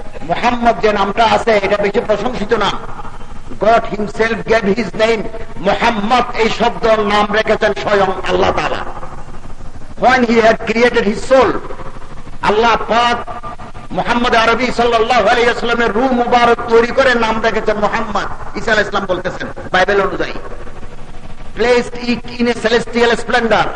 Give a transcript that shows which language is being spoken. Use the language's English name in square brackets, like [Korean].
[Bangla] মুহাম্মদ যে নামটা আছে এটা বেশি প্রশংসিত নাম। [English] God himself gave his name. [Bangla] Muhammad এই শব্দের নাম রেখেছেন স্বয়ং আল্লাহ তাআলা। [English] When he had created his soul, [Bangla] আল্লাহ পাক মুহাম্মদ আরবি সাল্লাল্লাহু আলাইহি ওয়াসাল্লামের রূহ মুবারক তৈরি করে নাম রেখেছেন মুহাম্মদ। ঈসা আলাইহিস সালাম বলতেছেন বাইবেল অনুযায়ী, [English] placed it in a celestial splendor.